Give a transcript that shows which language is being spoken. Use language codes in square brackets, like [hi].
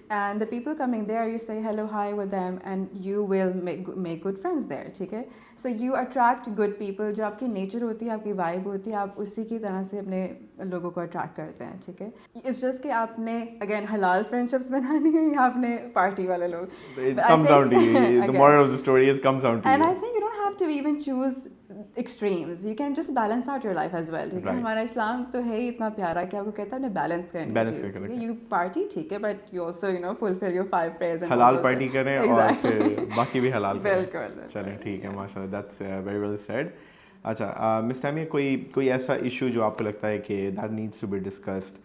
[en] and the people coming there you say hello hi with them and you will make good friends there, [ur] ٹھیک ہے. [en] so you attract good people, [ur] جو آپ کی nature ہوتی ہے, آپ کی وائب ہوتی ہے, آپ اسی کی طرح سے اپنے لوگوں کو اٹریکٹ کرتے ہیں, ٹھیک ہے. اٹس جسٹ کہ آپ نے اگین حلال فرینڈ شپس بنانی ہے یا آپ نے پارٹی والے لوگ. [en] It comes down to you. The moral of the story is comes down to And you. I think you don't have to even choose extremes. You can just balance out your life as well. [ur] ٹھیک ہے, ہمارا اسلام تو ہے ہی اتنا پیارا کہ آپ کو کہتا ہے نے بیلنس کرنی. [en] you party [ur] ٹھیک ہے, [en] But you also fulfil your 5 prayers. [ur] حلال پارٹی کریں اور پھر باقی بھی حلال کریں. بالکل. چلیں ٹھیک ہے, ماشاء اللہ, [en] That's very well said. [ur] اچھا مس تامیہ, کوئی ایسا ایشو جو آپ کو لگتا ہے کہ [en] That needs to be discussed?